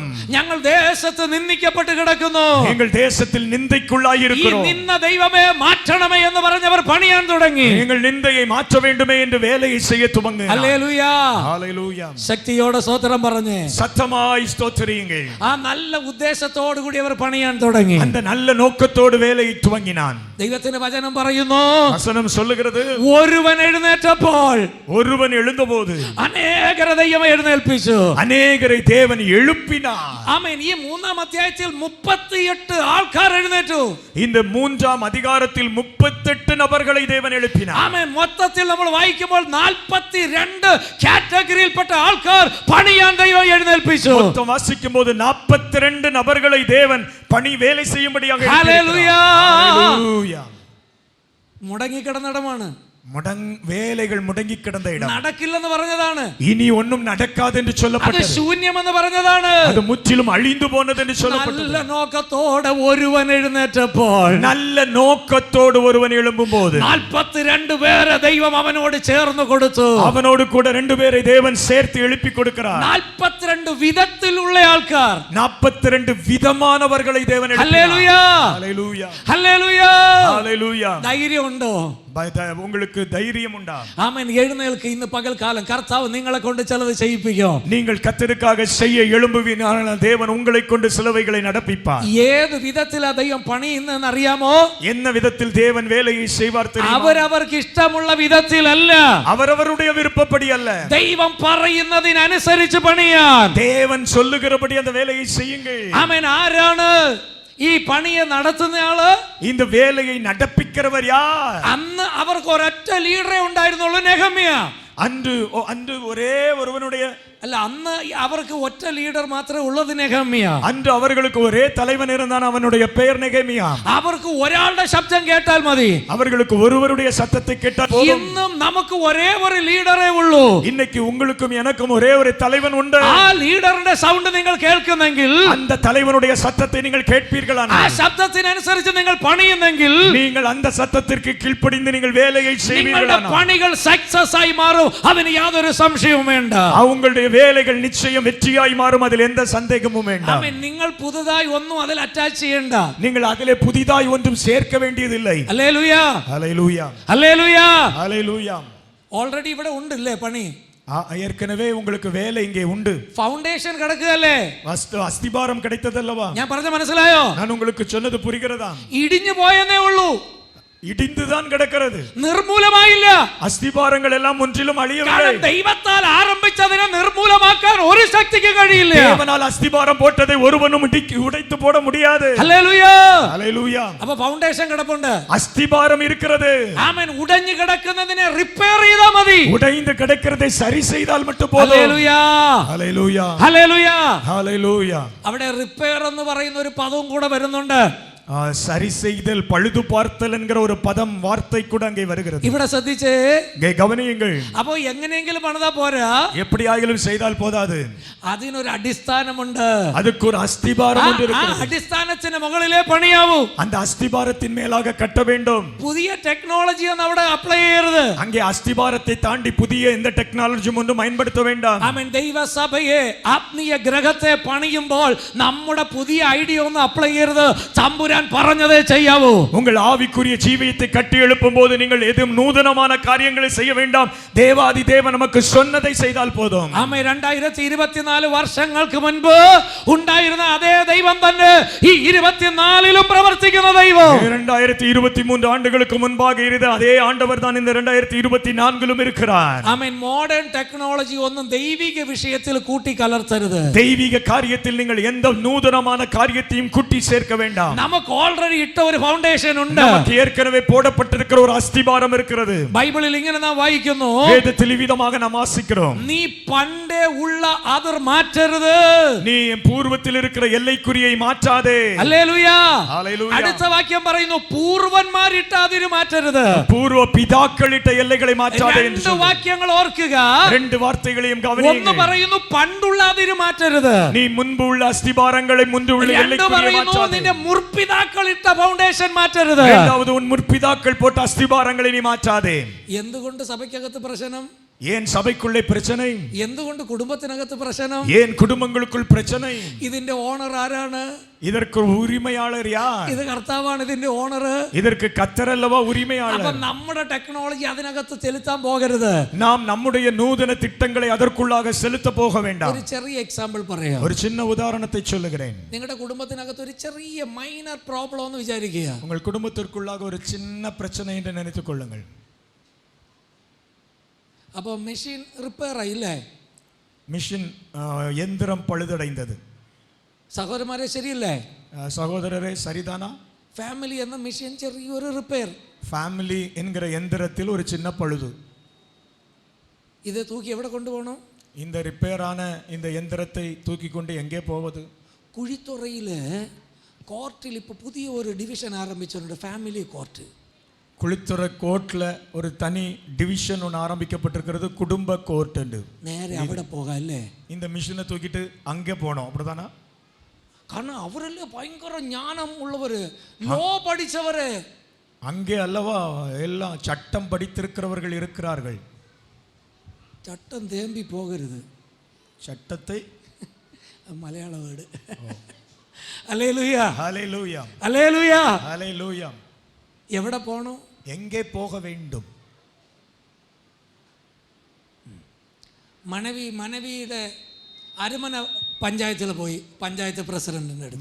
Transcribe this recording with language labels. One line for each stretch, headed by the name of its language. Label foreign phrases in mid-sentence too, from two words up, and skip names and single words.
Malayalam: ഞങ്ങൾ ദേശത്ത് നിന്ദിക്കപ്പെട്ട് കിടക്കുന്നു.
Tamil: எங்கள் தேசத்தில் நிந்தைக்குள்ளாய்
Malayalam: ഈ
Tamil: இருக்கிறோம்.
Malayalam: നിന്ന ദൈവമേ മാറ്റണമേ എന്ന് പറഞ്ഞവർ പണിയാൻ തുടങ്ങി.
Tamil: எங்கள் நிந்தையை மாற்ற வேண்டுமே என்று வேலையை செய்ய துவங்கினார்.
Malayalam: ഹല്ലേലൂയ.
Tamil: ஹல்லேலூயா.
Malayalam: ശക്തിയോടെ സ്തോത്രം പറഞ്ഞേ.
Tamil: சத்தமாய் ஸ்தோத்திரியுங்கள்.
Malayalam: ആ നല്ല ഉദ്ദേശത്തോടു കൂടി അവർ പണിയാൻ തുടങ്ങി.
Tamil: அந்த நல்ல நோக்கத்தோடு வேலையை துவங்கினான்.
Malayalam: ദൈവത്തിന്റെ വചനം പറയുന്നു,
Tamil: வசனம் சொல்லுகிறது,
Malayalam: ഒരുവൻ എഴുന്നേറ്റപ്പോൾ
Tamil: ஒருவன் எழுந்தபோது
Malayalam: അനേകരെ ദൈവം എഴുന്നേൽപ്പിച്ചു.
Tamil: அநேகரை தேவன் எழுப்பினார்.
Malayalam: ആമേൻ. ഈ 3-ാം അധ്യായത്തിൽ 38 ആൾക്കാർ എഴുന്നേറ്റു.
Tamil: இந்த 3ஆம் அதிகாரத்தில் 38 நபர்களை தேவன் எழுப்பினார்.
Malayalam: ആമേൻ. മൊത്തത്തിൽ നമ്മൾ വായിക്കുമ്പോൾ 42 കാറ്റഗറിയിൽപ്പെട്ട ആൾക്കാർ പണിയാൻ ദൈവം എഴുന്നേൽപ്പിച്ചു.
Tamil: மொத்தம் வாசிக்கும் போது 42 நபர்களை தேவன் பணி வேலை செய்யும்படியாக
Malayalam: ഹല്ലേലൂയ.
Tamil: ஹல்லேலூயா.
Malayalam: മുടങ്ങിക്കിടന്നിടമാണ്.
Tamil: வேலைகள் முடங்கி கிடந்த இடம்.
Malayalam: നടക്കില്ലെന്ന് പറഞ്ഞതാണ്.
Tamil: இனி ஒன்றும் நடக்காது என்று
Malayalam: അത്
Tamil: சொல்லப்பட்டது.
Malayalam: ശൂന്യമെന്ന് പറഞ്ഞതാണ്.
Tamil: அது முற்றிலும் அழிந்து போனது என்று சொல்லப்பட்டது.
Malayalam: നല്ല നോക്കത്തോടെ ഒരുവൻ എഴുന്നേറ്റപ്പോൾ,
Tamil: நல்ல நோக்கத்தோடு ஒருவன் எழும்பும்போது
Malayalam: 42 പേരെ ദൈവം അവനോട് ചേർന്ന് കൊടുത്തു.
Tamil: அவனோடு கூட 2 பேரை தேவன் சேர்த்து எழுப்பி கொடுக்கிறார்.
Malayalam: 42 വിധത്തിലുള്ള ആൾക്കാർ.
Tamil: 42 விதமானவர்களை தேவன் எழுப்பினார்.
Malayalam: ഹല്ലേലൂയ.
Tamil: ஹல்லேலூயா.
Malayalam: ഹല്ലേലൂയ.
Tamil: ஹல்லேலூயா.
Malayalam: ധൈര്യമുണ്ടോ?
Tamil: உங்களுக்கு தைரியம் உண்டா?
Malayalam: ആമേൻ. എഴുന്നേൽക്ക്. ഇന്ന് പകൽക്കാലം കർത്താവ് നിങ്ങളെ കൊണ്ട് ചിലത് ചെയ്യിപ്പിക്കും.
Tamil: நீங்கள் கர்த்தருக்காக செய்ய எழும்புவீனால் தேவன் உங்களை கொண்டு சிலுவைகளை நடப்பிப்பார்.
Malayalam: ഏത് വിധത്തിലാ ദൈവം പണിയുന്നതെന്ന് അറിയാമോ?
Tamil: என்ன விதத்தில் தேவன் வேலையை செய்வார் தெரியுமா?
Malayalam: അവരവർക്ക് ഇഷ്ടമുള്ള വിധത്തിലല്ല,
Tamil: அவரவருடைய விருப்பப்படி அல்ல.
Malayalam: ദൈവം പറയുന്നതിനനുസരിച്ച് പണിയാൻ.
Tamil: தேவன் சொல்லுகிறபடி அந்த வேலையை செய்யுங்கள்.
Malayalam: ആമേൻ. ആരാണ് ഈ പണിയെ നടത്തുന്നയാള്?
Tamil: இந்த வேலையை நடப்பிக்கிறவர் யார்?
Malayalam: അന്ന് അവർക്ക് ഒരൊറ്റ ലീഡറെ ഉണ്ടായിരുന്നുള്ളൂ, നെഹമ്യ.
Tamil: அன்று ஒரே ஒருவனுடைய
Malayalam: അല്ല, അന്ന് അവർക്ക് ഒറ്റ ലീഡർ മാത്രമേ ഉള്ളത്, നെഹമ്യ.
Tamil: அன்று அவர்களுக்கு ஒரே தலைவன் இருந்தான், அவனுடைய பெயர் நெகேமியா.
Malayalam: അവർക്ക് ഒരാളുടെ ശബ്ദം കേട്ടാൽ മതി.
Tamil: அவர்களுக்கு ஒருவருடைய சத்தத்தை கேட்டால் போதும்.
Malayalam: ഇന്നും നമുക്ക് ഒരേ ഒരു ലീഡറേ ഉള്ളൂ.
Tamil: இன்னைக்கு உங்களுக்கும் எனக்கும் ஒரே ஒரு தலைவன் உண்டு.
Malayalam: ആ ലീഡറിന്റെ സൗണ്ട് നിങ്ങൾ കേൾക്കുന്നെങ്കിൽ,
Tamil: அந்த தலைவனுடைய சத்தத்தை நீங்கள்
Malayalam: ആ
Tamil: கேட்பீர்களானால்,
Malayalam: ശബ്ദത്തിനനുസരിച്ച് നിങ്ങൾ പണിയുന്നെങ്കിൽ,
Tamil: நீங்கள் அந்த சத்தத்திற்கு கீழ்ப்படிந்து நீங்கள் வேலையை
Malayalam: നിങ്ങളുടെ
Tamil: செய்வீர்களானால்
Malayalam: പണികൾ സക്സസ് ആയി മാറും. അതിന് യാതൊരു സംശയവും വേണ്ട.
Tamil: உங்களுடைய வேலைகள் நிச்சயம் வெற்றியாய் மாறும், அதில் எந்த சந்தேகமும் வேண்டாம்.
Malayalam: ആമേൻ. നിങ്ങൾ പുതുതായി ഒന്നും അതിൽ അറ്റാച്ച് ചെയ്യണ്ട.
Tamil: நீங்கள் அதிலே புதிதாய் ஒன்றும் சேர்க்க வேண்டியதில்லை.
Malayalam: ഹല്ലേലൂയ.
Tamil: ஹல்லேலூயா.
Malayalam: ഹല്ലേലൂയ.
Tamil: ஹல்லேலூயா.
Malayalam: ഓൾറെഡി ഇവിടെ ഉണ്ടല്ലേ പണി?
Tamil: ஏற்கனவே உங்களுக்கு வேலை இங்கே உண்டு.
Malayalam: ഫൗണ്ടേഷൻ കിടക്കുകയല്ലേ?
Tamil: அஸ்திபாரம் கிடைத்ததல்லவா?
Malayalam: ഞാൻ പറഞ്ഞ മനസ്സിലായോ?
Tamil: நான் உங்களுக்கு சொன்னது புரிகிறதா?
Malayalam: ഇടിഞ്ഞു പോയെന്നേ ഉള്ളൂ,
Tamil: இடிந்துதான் கிடக்கிறது.
Malayalam: നിർമൂലമായില്ല.
Tamil: அஸ்திபாரங்கள் எல்லாம் ஒன்றிலும் அழியவில்லை.
Malayalam: കാരണം ദൈവത്താൽ ആരംഭിച്ചതിനെ നിർമൂലമാക്കാൻ ഒരു ശക്തിക്ക് കഴിയില്ല.
Tamil: தேவனால் அஸ்திபாரம் போட்டதை ஒருவனும் உடைத்து போட முடியாது.
Malayalam: ഹല്ലേലൂയ.
Tamil: ஹல்லேலூயா.
Malayalam: അപ്പൊ ഫൗണ്ടേഷൻ കിടപ്പുണ്ട്,
Tamil: அஸ்திபாரம் இருக்கிறது.
Malayalam: ആമേൻ. ഉടഞ്ഞു കിടക്കുന്നതിനെ റിപ്പയർ ചെയ്താൽ മതി.
Tamil: உடைந்து கிடக்கிறதை சரி செய்தால் மட்டும் போதும்.
Malayalam: ഹല്ലേലൂയ.
Tamil: ஹல்லேலூயா.
Malayalam: ഹല്ലേലൂയ.
Tamil: ஹல்லேலூயா.
Malayalam: അവിടെ റിപ്പയർ എന്ന് പറയുന്ന ഒരു പദവും കൂടെ വരുന്നുണ്ട്.
Tamil: சரி செய்தல், பழுது பார்த்தல் என்கிற ஒரு பதம் வார்த்தை கூட அங்கே வருகிறது.
Malayalam: ഇവിടെ ശ്രദ്ധിച്ചേ,
Tamil: இங்கே கவனியுங்கள்.
Malayalam: അപ്പോ എങ്ങനെയെങ്കിലും പണിതാ പോരാ,
Tamil: எப்படி ஆகிலும் செய்தால் போதாது,
Malayalam: അതിനൊരു അടിസ്ഥാനമുണ്ട്.
Tamil: அதுக்கு ஒரு அஸ்திபாரம் ஒன்று இருக்கிறது.
Malayalam: അടിസ്ഥാനത്തിന് മുകളിലേ പണിയാവൂ.
Tamil: அந்த அஸ்திபாரத்தின் மேலாக கட்ட வேண்டும்.
Malayalam: പുതിയ ടെക്നോളജി ഒന്നും അവിടെ അപ്ലൈ ചെയ്യരുത്.
Tamil: அங்கே அஸ்திபாரத்தை தாண்டி புதிய எந்த டெக்னாலஜியும் ஒன்றும் பயன்படுத்த வேண்டாம்.
Malayalam: ആമേൻ. ദൈവസഭയെ ആത്മീയ ഗ്രഹത്തെ പണിയുമ്പോൾ നമ്മുടെ പുതിയ ഐഡിയ ഒന്നും അപ്ലൈ ചെയ്യരുത്. തമ്പുരാൻ പറഞ്ഞതേ ചെയ്യാവൂ.
Tamil: உங்கள் ஆவிக்குரிய ஜீவியத்தை கட்டி எழுப்பும் போது நீங்கள் எதுவும் நூதனமான காரியங்களை செய்ய வேண்டாம். தேவாதி தேவன் நமக்கு சொன்னதை செய்தால் போதும்.
Malayalam: ആമേൻ. 2024 വർഷങ്ങൾക്ക് മുൻപ് ഉണ്ടായിരുന്ന അതേ ദൈവം തന്നെ ഈ 24ലും പ്രവർത്തിക്കുന്ന ദൈവം.
Tamil: 2023 ஆண்டுகளுக்கு முன்பாக இருந்த அதே ஆண்டவர் தான் இந்த 2024லும் இருக்கிறார்.
Malayalam: ആമേൻ.
English: modern technology
Malayalam: ഒന്നും ദൈവിക വിഷയത്തിൽ കൂട്ടിക്കലർത്തരുത്.
Tamil: தெய்வீக காரியத்தில் நீங்கள் எந்த நூதனமான காரியத்தையும் கூட்டி சேர்க்க வேண்டாம்.
Malayalam: നമുക്ക് ഓൾറെഡി ഇട്ട ഒരു ഫൗണ്ടേഷൻ ഉണ്ട്.
Tamil: நமக்கு ஏற்கனவே போடப்பட்டிருக்கிற ஒரு அஸ்திபாரம் இருக்கிறது.
Malayalam: ബൈബിളിൽ ഇങ്ങനെ നാം വായിക്കുന്നു,
Tamil: வேதத்தில் விதமாக நாம் வாசிக்கிறோம்,
Malayalam: നീ പണ്ടേ ഉള്ള അതിർ മാറ്റരുത്.
Tamil: நீ பூர்வத்தில் இருக்கிற எல்லைக்குறியை மாற்றாதே.
Malayalam: ഹല്ലേലൂയ.
Tamil: ஹல்லேலூயா.
Malayalam: അടുത്ത വാക്യം പറയുന്നു, പൂർവന്മാരിട്ട അതിര് മാറ്റരുത്.
Tamil: பூர்வ பிதாக்களிட்ட எல்லைகளை மாற்றாதே என்று
Malayalam: രണ്ട് വാക്യങ്ങൾ ഓർക്കുക.
Tamil: ரெண்டு வார்த்தைகளையும்
Malayalam: ഒന്ന്
Tamil: கவனியுங்கள்.
Malayalam: പറയുന്നു പണ്ടുള്ള അതിര് മാറ്റരുത്.
Tamil: நீ முன்பு உள்ள அஸ்திபாரங்களை முன்பு உள்ள
Malayalam: രണ്ട്
Tamil: எல்லைக்குறியை
Malayalam: പറയുന്നു
Tamil: மாற்றாதே.
Malayalam: നിന്റെ മുർപിതാക്കൾ ഇട്ട ഫൗണ്ടേഷൻ മാറ്റരുത്.
Tamil: இரண்டாவது உன் முற்பிதாக்கள் போட்ட அஸ்திபாரங்களை நீ மாற்றாதே.
Malayalam: എന്തുകൊണ്ട് സഭയ്ക്കകത്ത് പ്രശ്നം?
Tamil: ஏன் சபைக்குள்ளே பிரச்சனை?
Malayalam: എന്തുകൊണ്ട് കുടുംബത്തിനകത്ത് പ്രശ്നം?
Tamil: ஏன் குடும்பங்களுக்குள் பிரச்சனை?
Malayalam: ഇതിന്റെ ഓണർ ആരാണ്?
Tamil: இதற்கு உரிமையாளர் யார்?
Malayalam: ഇത് കർത്താവാണ് ഇതിന്റെ ഓണർ.
Tamil: இதற்கு கர்த்தர் அல்லவா
Malayalam: അപ്പൊ
Tamil: உரிமையாளர்.
Malayalam: നമ്മുടെ ടെക്നോളജി അതിനകത്ത് ചെലുത്താൻ പോകരുത്.
Tamil: நாம் நம்முடைய நூதன திட்டங்களை அதற்குள்ளாக செலுத்த போக வேண்டாம்.
Malayalam: ഒരു ചെറിയ എക്സാമ്പിൾ പറയാം.
Tamil: ஒரு சின்ன உதாரணத்தை சொல்லுகிறேன்.
Malayalam: നിങ്ങളുടെ കുടുംബത്തിനകത്ത് ഒരു ചെറിയ
English: minor problem
Malayalam: എന്ന് വിചാരിക്കുക.
Tamil: உங்கள் குடும்பத்திற்குள்ளாக ஒரு சின்ன பிரச்சனை என்று நினைத்துக் கொள்ளுங்கள்.
Malayalam: അപ്പോൾ
English: machine repair
Malayalam: ആയില്ലേ?
Tamil: மிஷின் எந்திரம் பழுதடைந்தது.
Malayalam: സഹോദരന്മാരെ ശരിയല്ലേ?
Tamil: சகோதரரே சரிதானா?
Malayalam: ഫാമിലി എന്ന മെഷീൻ ചെറിയൊരു റിപ്പയർ.
Tamil: ஃபேமிலி என்கிற எந்திரத்தில் ஒரு சின்ன பழுது.
Malayalam: ഇത് തൂക്കി എവിടെ കൊണ്ടുപോകണം?
Tamil: இந்த ரிப்பேரான இந்த எந்திரத்தை தூக்கி கொண்டு எங்கே போவது?
Malayalam: കുഴിത്തുറയില് കോർട്ടിൽ ഇപ്പോൾ പുതിയ ഒരു ഡിവിഷൻ ആരംഭിച്ചിട്ടുണ്ട്,
English: family court.
Tamil: குளித்துறை கோர்ட்ல ஒரு தனி டிவிஷன் ஒன்று ஆரம்பிக்கப்பட்டிருக்கிறது, குடும்ப கோர்ட்.
Malayalam: നേരെ അവിടെ പോകാം അല്ലേ?
Tamil: இந்த மிஷினை தூக்கிட்டு அங்கே போனோம், அப்படிதானா?
Malayalam: കാരണം അവരല്ലേ ഭയങ്കര ജ്ഞാനം ഉള്ളവര്, ലോ പഠിച്ചവര്.
Tamil: அங்கே அல்லவா எல்லாம் சட்டம் படித்திருக்கிறவர்கள் இருக்கிறார்கள்.
Malayalam: ചട്ടം തേമ്പി പോകരുത്.
Tamil: சட்டத்தை
Malayalam: മലയാള വേർഡ്. ഹല്ലേലൂയ.
Tamil: ஹல்லேலூயா.
Malayalam: ഹല്ലേലൂയ.
Tamil: ஹல்லேலூயா.
Malayalam: എവിടെ പോണു?
Tamil: எங்கே போக வேண்டும்?
Malayalam: മனைവിയുടെ അരമന പഞ്ചായത്തിൽ പോയി പഞ്ചായത്ത് പ്രസിഡന്റിന്റെ അടുത്ത്.